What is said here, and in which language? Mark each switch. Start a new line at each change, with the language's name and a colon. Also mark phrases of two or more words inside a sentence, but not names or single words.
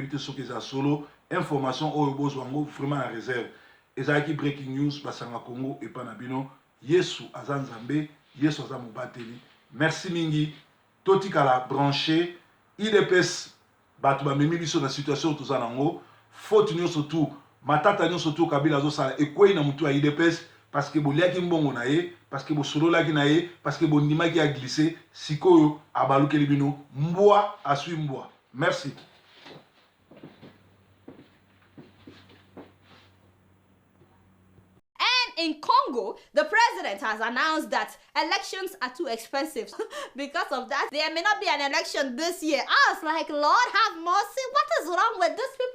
Lingala: yebite soki za solo information oyo bozwango
French: vraiment en réserve
Lingala: ezalaki
English: breaking news
Lingala: basanga Congo epa na bino Yesu aza Nzambe Yesu aza mobateli merci mingi totikala branché IDPS bato bamemi biso na situation toza nango faute nyonso tu matata nyonso tu Kabila azosala ekwei na mutu ya IDPS
French: parce que
Lingala: boliaki mbongo na ye
French: parce que
Lingala: bosololaki na ye
French: parce que
Lingala: bondimaki ya glissé sikoyo abalukeli bino mbwa asui mbwa merci.
English: In Congo, the president has announced that elections are too expensive. Because of that, there may not be an election this year. I was like, Lord have mercy, what is wrong with these people?